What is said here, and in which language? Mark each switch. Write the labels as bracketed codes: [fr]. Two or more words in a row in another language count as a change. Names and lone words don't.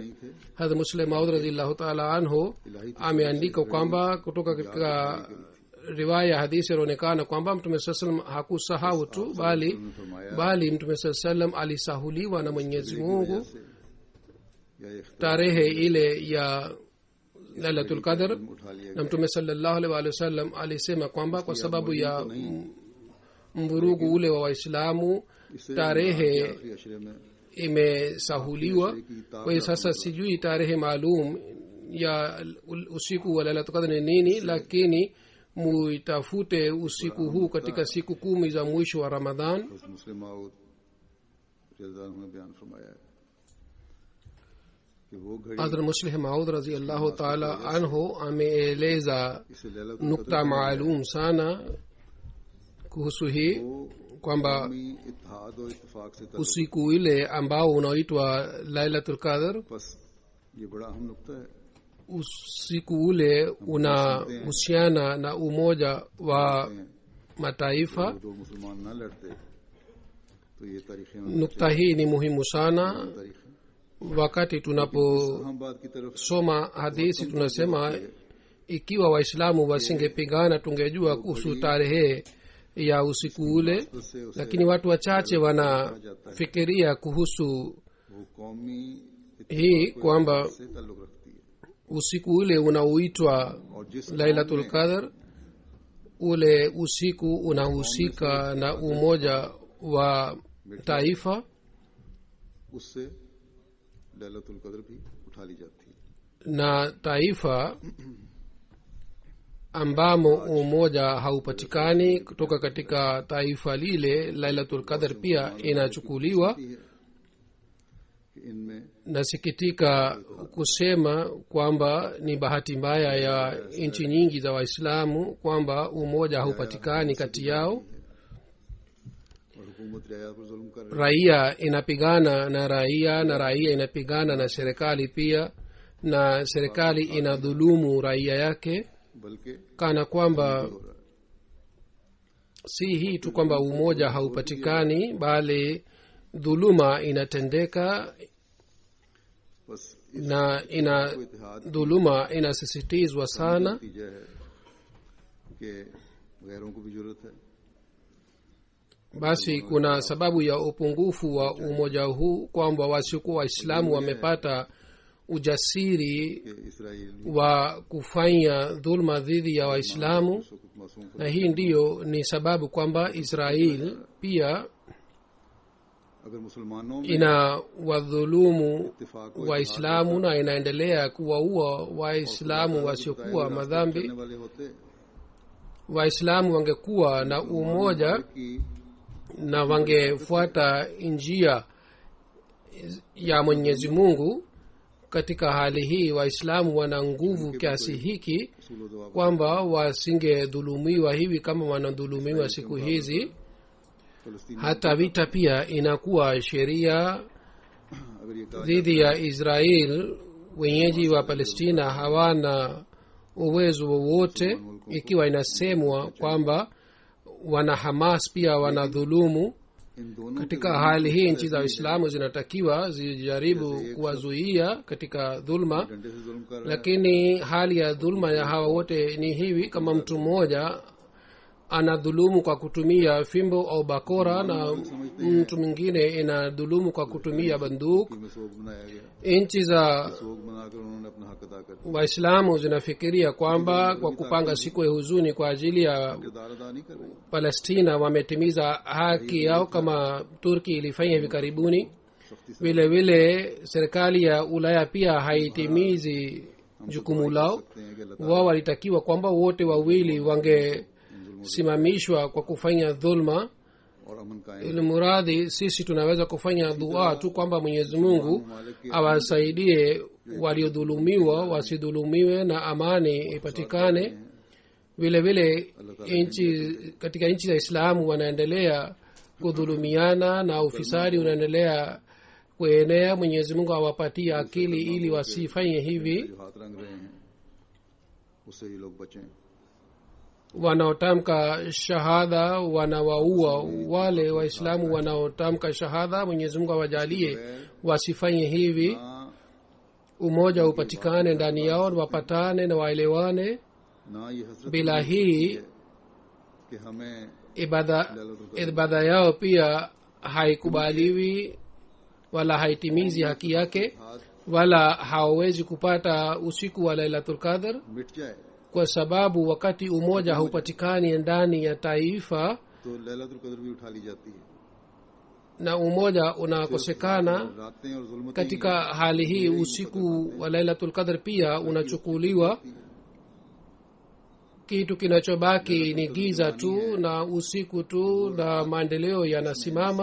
[sw] hadha Muslim Maud [ar] رضي الله تعالى عنه [sw] ameandika kwamba kutoka katika riwaya ya hadithi inaonekana kwamba mtume [ar] صلى الله عليه وسلم [sw] hakusahau tu bali mtume [ar] صلى الله عليه وسلم [sw] alisahuliwa na Mwenyezi Mungu tarehe ile ya lailatul qadr. Na mtume [ar] صلى الله عليه وسلم [sw] alisema kwamba kwa sababu ya mvurugu ule wa waislamu tarehe [ur] عشرے میں [sw] imesahuliwa. Kwa hiyo sasa sijui tarehe maalum ya usiku wa lailatul qadr ni nini, lakini muitafute usiku huu katika siku 10 za mwisho wa Ramadhan. [ur] مسلم ماؤد رضی‌اللہ نے بیان فرمایا ہے کہ وہ گھڑی [sw] Hadhrat Muslih Maud [ar] رضي الله تعالى عنه [sw] ameeleza [ur] اسے لیلۃ [sw] nukta maalum sana kuhusu hii kwamba [ur] قدر اتحاد اور اتفاق سے تعلق [sw] usiku ile ambao unaoitwa lailatul qadr, [ur] بس یہ بڑا اہم نکتہ ہے [sw] usiku ule unahusiana na umoja wa mataifa. [ur] دو مسلمان نہ لڑتے تو یہ تاریخیں [sw] Nukta hii ni muhimu sana. [ur] तारीखें [sw] Wakati tunaposoma [ur] ہم بات کی طرف [sw] hadithi tunasema ikiwa waislamu wasingepigana tungejua kuhusu tarehe ya usiku ule, lakini watu wachache wanafikiria kuhusu [ur] وہ قومی [sw] hii kwamba [ur] سے تعلق رکھتی ہے [sw] usiku ule unaoitwa [ur] اور جس [sw] lailatul qadr, ule usiku unahusika na umoja wa taifa, [ur] اس سے لیلۃ قدر بھی اٹھا لی جاتی ہے [sw] na taifa ambamo umoja haupatikani kutoka katika taifa lile lailatul qadr pia inachukuliwa. [ur] کہ ان میں [sw] Nasikitika kusema kwamba ni bahati mbaya ya nchi nyingi za Waislamu kwamba umoja haupatikani kati yao. [ur] اور حکومت رعایا پر ظلم کر رہی [sw] Raia inapigana na raia na raia inapigana na serikali pia, na serikali inadhulumu raia yake, [ur] ہے بلکہ [sw] kana kwamba [ur] ہو رہا ہے [sw] si hii tu kwamba umoja haupatikani bali dhuluma inatendeka, [ur] बस [sw] na dhuluma inasisitizwa sana. [ur] نتیجہ ہے کہ غیروں کو بھی ضرورت ہے [sw] Basi kuna sababu ya upungufu wa umoja huu kwamba wasiokuwa Waislamu wamepata ujasiri [ur] کہ اسرائیل [sw] wa kufanya dhulma dhidi ya Waislamu, [ur] اس وقت معصوم کو [sw] na hii ndiyo ni sababu kwamba Israel pia [ur] اگر مسلمانوں میں [sw] ina wadhulumu [ur] इत्तेफाक [sw] Waislamu na inaendelea kuwaua Waislamu wasiokuwa madhambi. [ur] کرنے والے ہوتے [sw] waislamu wangekuwa na umoja [ur] कि [sw] na wangefuata njia ya mwenyezi mungu. Katika hali hii waislamu wana nguvu kiasi hiki सूलो दवा kwamba wasingedhulumiwa hivi kama wanadhulumiwa siku hizi. [ur] फलस्तीन [sw] hata vita pia inakuwa sheria [ur] اگر یہ کہا [sw] dhidi ya israel. Wenyeji wa palestina hawana uwezo wowote, ikiwa inasemwa kwamba wana hamas pia wanadhulumu. [ur] ان دونوں [sw] Katika hali hii nchi za waislamu zinatakiwa zijaribu kuwazuia katika dhulma, [ur] ڈنڈے سے ظلم کر رہا [sw] lakini hali ya dhulma ya hawa wote ni hivi: kama mtu mmoja anadhulumu kwa kutumia fimbo au bakora na mtu mwingine inadhulumu kwa kutumia banduk. [ur] ہے میں سوگ بنایا گیا, [sw] nchi za [ur] سوگ بناکر انہوں نے اپنا حق ادا کر دیا, [sw] waislamu zinafikiria kwamba kwa kupanga siku ya huzuni kwa ajili ya [ur] کردار ادا نہیں کر رہی. [sw] palestina wametimiza haki yao kama turki ilifanya hivi karibuni. [ur] سختی سے [sw] vile vile serikali ya ulaya pia haitimizi jukumu lao. [ur] سکتے ہیں کہ اللہ [sw] wao walitakiwa kwamba wote wawili wangesimamishwa kwa kufanya dhulma. [ur] اور امن قائم [sw] ili muradhi sisi tunaweza kufanya dua tu kwamba mwenyezi mungu awasaidie waliodhulumiwa wasidhulumiwe na amani ipatikane. vile vile katika nchi za islamu wanaendelea kudhulumiana na ufisadi unaendelea kuenea. mwenyezi mungu awapatie akili ili wasifanye hivi. [ur] جو ہاتھ رنگ رہے ہیں اس سے ہی لوگ بچیں. [sw] wanaotamka shahada wanawaua wale waislamu wanaotamka shahada. mwenyezi mungu awajalie wasifanye hivi, [ur] ना [sw] umoja upatikane ndani yao, wapatane na waelewane. [ur] نہ یہ حسرت [sw] bila hii [ur] کہ ہمیں [sw] ibada yao pia haikubaliwi wala haitimizi haki yake, [ur] हाथ [sw] wala hawawezi kupata usiku wa lailatul qadr, [ur] مٹ جائے [sw] kwa sababu wakati umoja haupatikani ndani ya taifa [ur] تو لیلۃ قدر بھی اٹھا لی جاتی ہے. [sw] na umoja unakosekana. [ur] راتیں اور ظلمتیں [sw] katika hali hii usiku wa lailatul qadr pia unachukuliwa. kitu kinachobaki ni giza tu na usiku tu na maendeleo yanasimama.